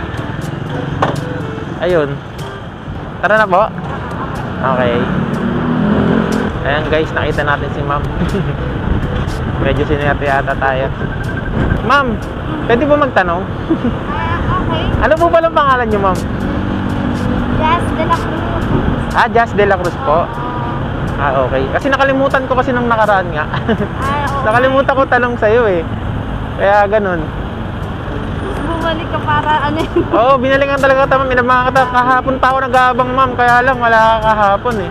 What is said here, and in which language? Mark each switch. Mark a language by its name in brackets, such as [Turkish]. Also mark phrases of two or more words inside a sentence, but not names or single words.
[Filipino] Ayun. Tara na po. Okay. Ayan guys, nakita natin si ma'am. Medyo sinerte ata tayo. Ma'am, pwede ba magtanong? Okay. Ano po palang pangalan niyo ma'am? Jazz de la Cruz. Jazz de la Cruz po. Okay. Kasi nakalimutan ko kasi nung nakaraan nga. Okay. Nakalimutan ko tanong sa'yo eh. Kaya ganun. Bumalik ka para ano yun? Oo, binalikan talaga kita ma'am. Minamaka kita. Kahapon pa ako nag-aabang ma'am. Kaya lang wala ka kahapon eh.